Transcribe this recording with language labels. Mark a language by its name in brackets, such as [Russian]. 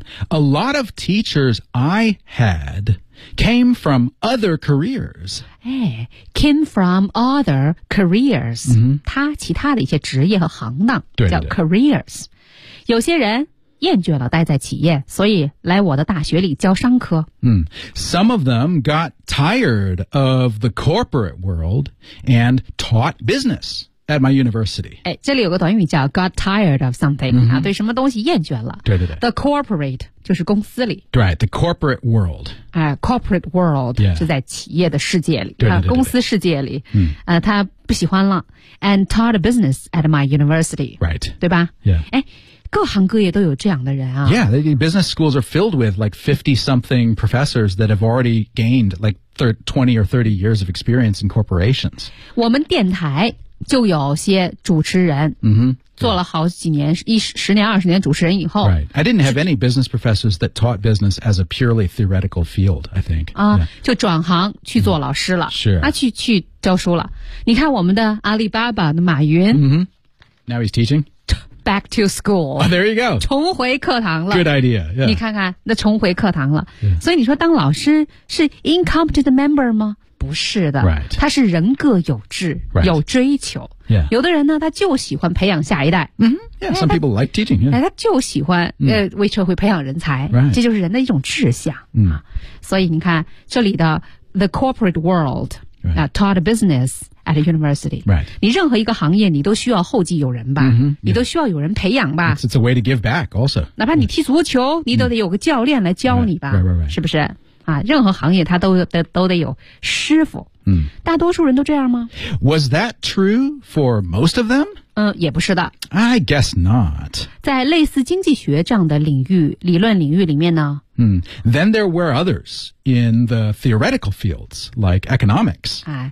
[English] A lot of teachers I had came from other careers. Came from other careers.、 [Chinese] 他其他的一些职业和行当叫 careers. 有些人厌倦了待在企业，所以来我的大学里教商科。 [English] Some of them got tired of the corporate world and taught business at my university. [Chinese] 哎，这里有个短语叫 [English] got tired of something、 [Chinese] 啊，对什么东西厌倦了。对。 [English] The corporate [Chinese] 就是公司里。 [English] Right, the corporate world. Corporate world、 yeah. [Chinese] 就在企业的世界里，对、公司世界里。他不喜欢了。 [English] And taught business at my university. Right. [Chinese] 对吧 [English] ？Yeah. [Chinese] 哎。各行各业都有这样的人啊。 [English] Yeah, the business schools are filled with like 50-something professors that have already gained like 20 or 30 years of experience in corporations. [Chinese] 我们电台就有些主持人做了好几年、十年、二十年主持人以后。 [English] Right. I didn't have any business professors that taught business as a purely theoretical field, I think. [Chinese] 啊、就转行去做老师了。 [English] Sure. [Chinese] 啊、去教书了。你看我们的阿里巴巴的马云。 [English] Now he's teaching? Back to school.、 Oh, there you go. [Chinese] 重回课堂了。 [English] Good idea.、Yeah. [Chinese] 你看看，那重回课堂了。Yeah. 所以你说当老师是 [English] incompetent member [Chinese] 吗？不是的。 [English] Right. [Chinese] 他是人各有志、 [English] right. [Chinese] 有追求。 [English] Yeah. [Chinese] 有的人呢，他就喜欢培养下一代。 [English] Yeah, some people like teaching. Yeah. [Chinese] 他就喜欢、为社会培养人才。 [English] Right. [Chinese] 这就是人的一种志向。所以你看这里的 [English] the corporate world、 right. taught business. At a university. Right. [Chinese] 你任何一个行业你都需要后继有人吧、你都需要有人培养吧。 [English] It's a way to give back also. [Chinese] 哪怕你踢足球、你都得有个教练来教你吧。 [English] Right. [Chinese] 是不是、啊、任何行业他 都得有师傅。大多数人都这样吗 [English] ?Was that true for most of them?、 [Chinese] 也不是的。 [English] I guess not. [Chinese] 在类似经济学这样的领域理论领域里面呢、 [English] Then there were others in the theoretical fields, like economics.、